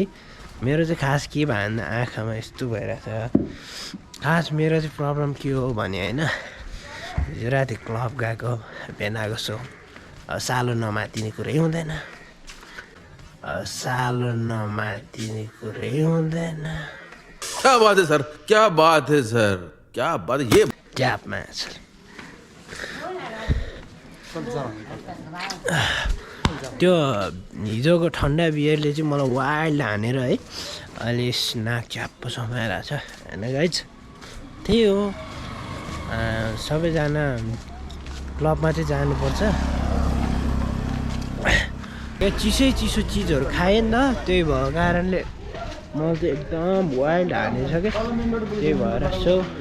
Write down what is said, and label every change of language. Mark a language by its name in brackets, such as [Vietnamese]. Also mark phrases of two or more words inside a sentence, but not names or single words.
[Nepali] मेरो चाहिँ खास के भन्दा आँखामा यस्तो भइरहेछ। खास मेरो चाहिँ प्रब्लम के हो भने होइन, हिजो राति क्लब गएको, बिहान आएको सो सालो नमातिने कुरै हुँदैन। सालो नमातिने कुरै हुँदैन। [Hindi] क्या बात है सर, क्या बात है सर, क्या बात है। ये [Nepali] ट्यापमा त्यो हिजोको ठन्डा बियरले चाहिँ मलाई वाइल्ड हानेर है अहिले नाक च्याप्प समाइरहेको छ होइन गाइज त्यही हो सबैजना क्लबमा चाहिँ जानुपर्छ यो चिसो चिजहरू खाएँ नि त त्यही भएको कारणले मलाई चाहिँ एकदम वाइल्ड हानेछ क्या त्यही भएर सो